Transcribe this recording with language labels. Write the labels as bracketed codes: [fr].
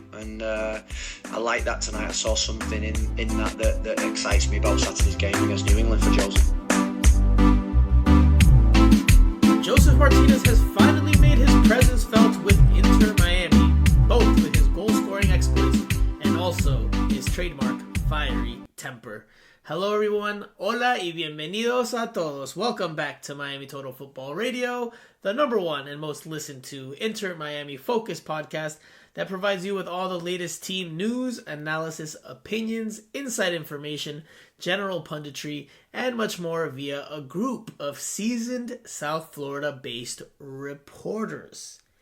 [en] And I like that tonight. I saw something in that excites me about Saturday's game against New England for Josef. Josef Martinez has finally made his presence felt with Inter Miami, both with his goal-scoring exploits and also his trademark fiery temper. Hello everyone, [es] hola y bienvenidos a todos. [en] Welcome back to Miami Total Football Radio, the number one and most listened to Inter Miami focused podcast that provides you with all the latest team news, analysis, opinions, inside information, general punditry, and much more via a group of seasoned South Florida-based reporters.